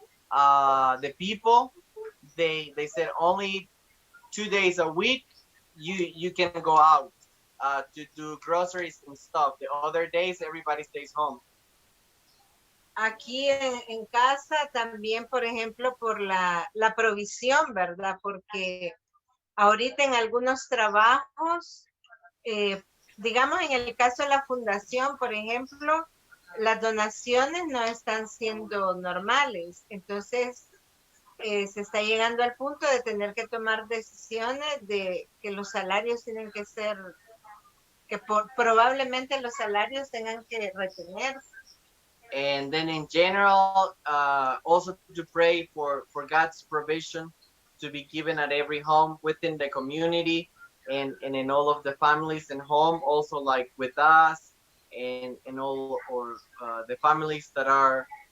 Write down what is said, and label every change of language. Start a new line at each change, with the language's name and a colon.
English: the people, they said only 2 days a week you can go out to do groceries and stuff. The other days everybody stays home.
Spanish: Aquí en casa también, por ejemplo, por la provisión, ¿verdad? Porque ahorita en algunos trabajos, digamos en el caso de la fundación, por ejemplo, las donaciones no están siendo normales. Entonces, se está llegando al punto de tener que tomar decisiones de que los salarios tienen que ser, que probablemente los salarios tengan que retenerse.
English: And then in general, also to pray for God's provision to be given at every home within the community, and in all of the families and home, also like with us and all, or the families that are